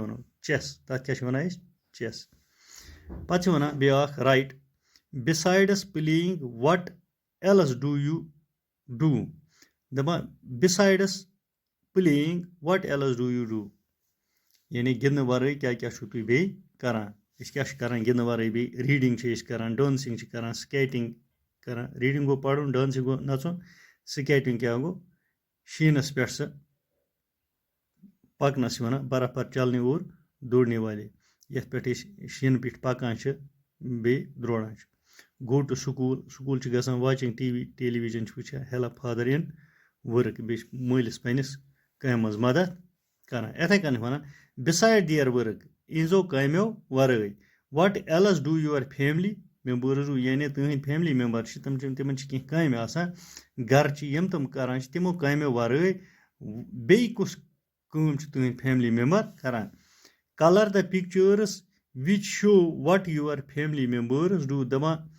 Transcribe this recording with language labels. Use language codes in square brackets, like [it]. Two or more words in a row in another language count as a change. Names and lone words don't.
[ks] وَنو چٮ۪س تَتھ کیٛاہ چھِ وَنان أسۍ چٮ۪س پتہٕ چھِ وَنان بیٛاکھ [en] right besides playing what else do you do [ks] دَپان [en] besides playing what else do you do [ks] یعنی گِنٛدنہٕ وَرٲے کیٛاہ کیٛاہ چھُو تُہۍ بیٚیہِ کَران أسۍ کیٛاہ چھِ کَران گِنٛدنہٕ وَرٲے بیٚیہِ ریٖڈِنٛگ چھِ أسۍ کَران ڈانسِنٛگ چھِ کَران سٕکیٹِنٛگ کَران ریٖڈِنٛگ گوٚو پَرُن ڈانسِنٛگ گوٚو نَژُن سٕکیٹِنٛگ کیٛاہ گوٚو شیٖنَس پٮ۪ٹھ سُہ پَکنَس چھِ وَنان [ur] برف پر چلنے اور دوڑنے والے [ks] یَتھ پٮ۪ٹھ أسۍ شیٖنہٕ پیٚٹھۍ پَکان چھِ بیٚیہِ درٛوڑان چھِ [en] go to school [ks] سکوٗل چھِ گژھان [en] watching TV television [ks] چھِ وٕچھان [en] help father in work [ks] بیٚیہِ چھِ مٲلِس پنٛنِس کامہِ منٛز مدد کَران یِتھَے کٔنۍ وَنان [en] beside their work [ks] یِہنٛزو کامیو وَرٲے [en] what else do your family members do [ks] یعنی تٕہٕنٛدۍ [en] family member [ks] چھِ تِمَن چھِ کینٛہہ کامہِ آسان گَرچہِ یِم تِم کَران چھِ تِمو کامیو وَرٲے بیٚیہِ کُس کٲم چھِ تٕہٕنٛدۍ [en] family member [ks] کَران [en] colour the pictures which show what your family members do [ks] دَپان